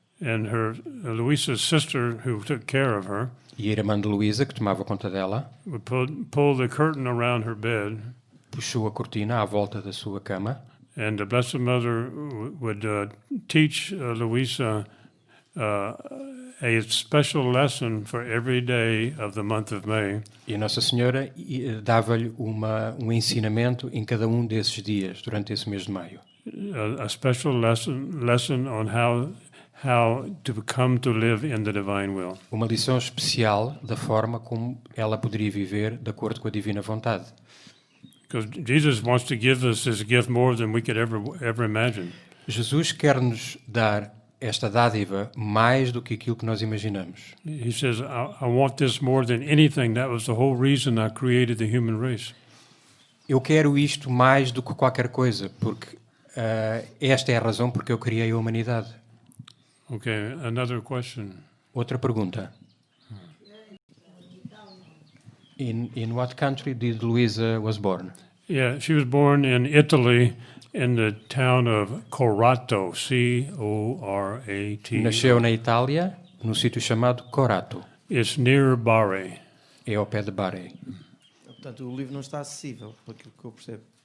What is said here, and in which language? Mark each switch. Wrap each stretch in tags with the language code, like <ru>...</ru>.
<en>And Louisa's sister, who took care of her,</en> <pt>E a irmã de Luísa, que tomava conta dela,</pt> <en>would pull the curtain around her bed,</en> <pt>puxou a cortina à volta da sua cama</pt> <en>and the Blessed Mother would teach Louisa a special lesson for every day of the month of May.</en> <pt>e a Nossa Senhora dava-lhe um ensinamento em cada um desses dias, durante esse mês de maio.</pt> <en>A special lesson on how to come to live in the divine will.</en> <pt>Uma lição especial da forma como ela poderia viver de acordo com a divina vontade.</pt> <en>Because Jesus wants to give us this gift more than we could ever imagine.</en> <pt>Jesus quer-nos dar esta dádiva mais do que aquilo que nós imaginamos.</pt> <en>He says, I want this more than anything. That was the whole reason I created the human race.</en> <pt>Eu quero isto mais do que qualquer coisa, porque esta é a razão porque eu criei a humanidade.</pt> <en>Okay, another question.</en> <pt>Outra pergunta.</pt> <en>In what country did Luisa was born? Yeah, she was born in Italy in the town of Corato, C-O-R-A-T.</en> <pt>Nasceu na Itália, num sítio chamado Corato.</pt> <en>It's near Bari.</en> <pt>É ao pé de Bari. Portanto, o livro não está acessível, por aquilo que eu percebo.</pt>